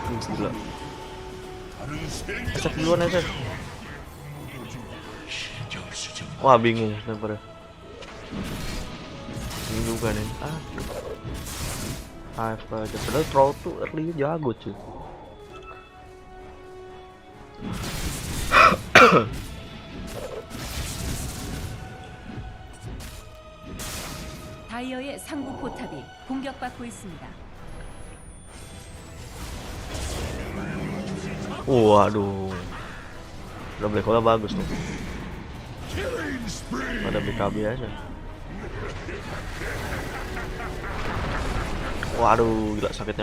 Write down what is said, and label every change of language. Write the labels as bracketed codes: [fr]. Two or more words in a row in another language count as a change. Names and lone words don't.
[id] gila. Cek duluan aja. Wah bingung daripada. Ini juga nih. AFK aja. Padahal troll tuh early jago cuy. [ko] 다이어의 상부 포탑이 공격받고 있습니다. [id] Waduh. Udah Black Hole bagus tuh. Ada BKB aja. Waduh, gila sakitnya.